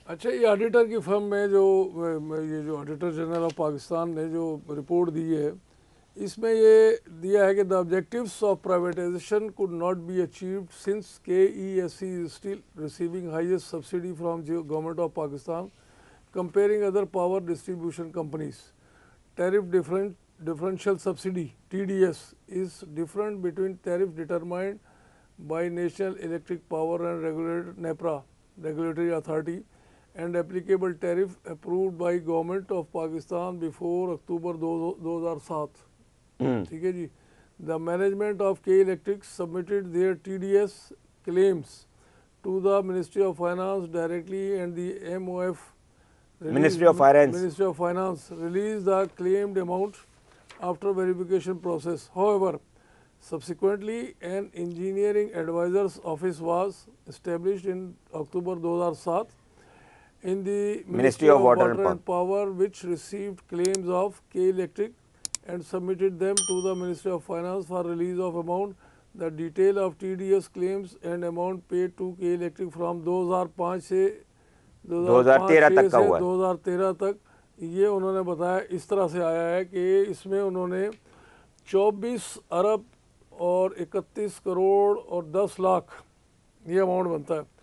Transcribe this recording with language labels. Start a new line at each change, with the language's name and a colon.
Urdu: اچھا، یہ آڈیٹر کی فرم میں یہ جو آڈیٹر جنرل آف پاکستان نے جو رپورٹ دی ہے، اس میں یہ دیا ہے کہ
English: The objectives of privatisation could not be achieved since KESC is still receiving highest subsidy from government of Pakistan comparing other power distribution companies. Tariff differential subsidy TDS is different between tariff determined by National Electric Power and Regulator NEPRA Regulatory Authority and applicable tariff approved by Government of Pakistan before October 2007.
Urdu: ٹھیک ہے جی.
English: The management of K Electric submitted their TDS claims to the Ministry of Finance directly and the MOF Ministry of Finance released the claimed amount after verification process. However, subsequently an engineering advisor's office was established in October 2007 in the Ministry of Water and Power which received claims of K Electric and submitted them to the Ministry of Finance for release of amount. The detail of TDS claims and amount paid to K Electric from 2005
Urdu: سے 2013 تک یہ انہوں نے بتایا اس طرح سے آیا ہے کہ اس میں انہوں نے 24 ارب اور 31 کروڑ اور 10 لاکھ یہ اماؤنٹ بنتا ہے.